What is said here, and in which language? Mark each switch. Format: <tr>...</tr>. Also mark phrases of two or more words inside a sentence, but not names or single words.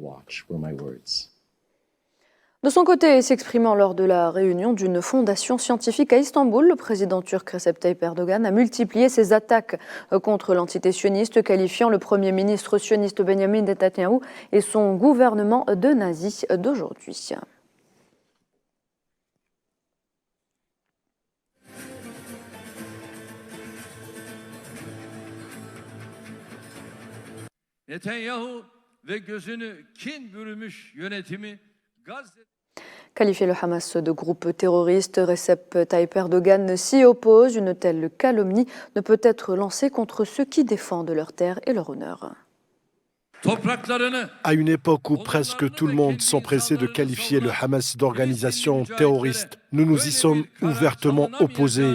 <fr>De son côté, s'exprimant lors de la réunion d'une fondation scientifique à Istanbul, le président turc Recep Tayyip Erdogan a multiplié ses attaques contre l'entité sioniste, qualifiant le premier ministre sioniste Benjamin Netanyahou et son gouvernement de nazis d'aujourd'hui.</fr> <tr>Netanyahu ve gözünü kin bürümüş yönetimi Gazze.</tr> <fr>Qualifié le Hamas de groupe terroriste, Recep Tayyip Erdogan s'y oppose. Une telle calomnie ne peut être lancée contre ceux qui défendent leur terre et leur honneur. À une époque où presque tout le monde s'empressait de qualifier le Hamas d'organisation terroriste, nous nous y sommes ouvertement opposés.</fr>